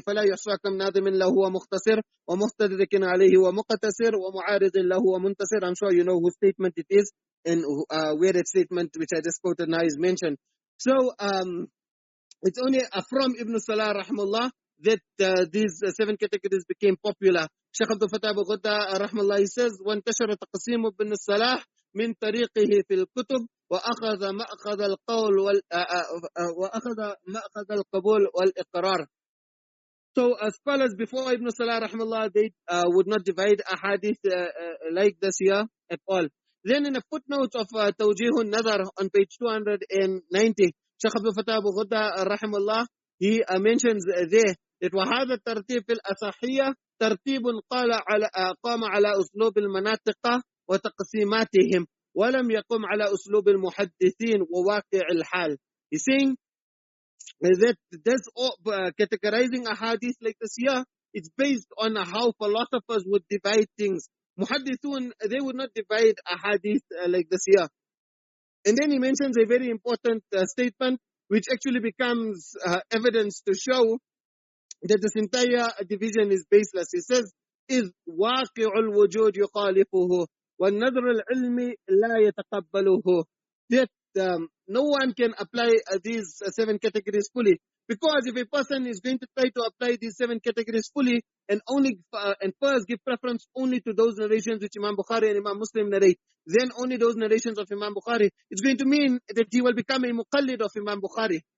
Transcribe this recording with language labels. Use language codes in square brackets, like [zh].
[ar] فَلَا يُحْصَى كَمْ نَاظِمٍ لَهُ وَمُخْتَصِرٍ وَمُخْتَدِرٍ عَلَيْهِ وَمُقْتَصِرٍ وَمُعَارِضٍ لَهُ وَمُنْتَصِرٍ. [en] I'm sure you know whose statement it is, and where that statement which I just quoted now is mentioned. So it's only from Ibn Salah rahmallah that these 7 categories became popular. Shaykh Abdul Fattah Abu Ghudda rahmallah, he says, [ar] وَانْتَشَرَ تَقْسِيمُ ابْنِ الصَّلَاحِ من طريقه في الكتب وأخذ مأخذ القول وأخذ مأخذ القبول والإقرار. [en] So scholars before Ibn Salah rahmallah, they would not divide a hadith like this here at all. Then in a footnote of Tawjih an-Naḍar on page 290, Shaykh Abdul Fattah Abu Ghudda rahmallah, he mentions there that [ar] وهذا الترتيب في الأصحية ترتيب قام على أسلوب المناطق وتقسيماتهم ولم يقم على أسلوب المحدثين وواقع الحال. [en] He's saying that this categorizing a hadith like this here, it's based on how philosophers would divide things. Muhaddithun, they would not divide a hadith like this here. And then he mentions a very important statement which actually becomes evidence to show that this entire division is baseless. He says [ar] إذ واقع الوجود يخالفه والنظر العلمي لا يتقبله. [en] That no one can apply these 7 categories fully. Because if a person is going to try to apply these 7 categories fully and first give preference only to those narrations which Imam Bukhari and Imam Muslim narrate, then only those narrations of Imam Bukhari, it's going to mean that he will become a muqallid of Imam Bukhari.